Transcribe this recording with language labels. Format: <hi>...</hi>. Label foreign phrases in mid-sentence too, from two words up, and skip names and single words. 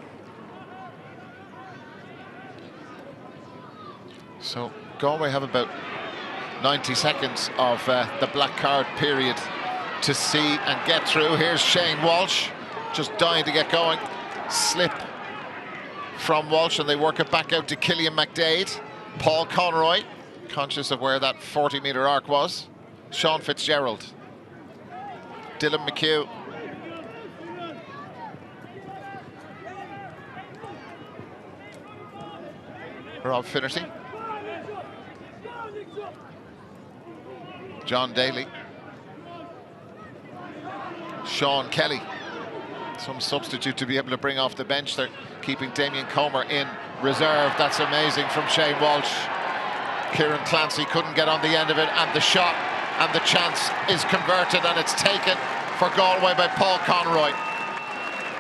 <en>So Galway have about 90 seconds of the black card period to see and get through. Here's Shane Walsh, just dying to get going. Slip from Walsh, and they work it back out to Killian MacDaid. Paul Conroy, conscious of where that 40-metre arc was. Seán Fitzgerald. Dylan McHugh. Rob Finnerty. John Daly. Seán Kelly, some substitute to be able to bring off the bench. They're keeping Damien Comer in reserve. That's amazing from Shane Walsh. Kieran Clancy couldn't get on the end of it, and the shot and the chance is converted, and it's taken for Galway by Paul Conroy.</en>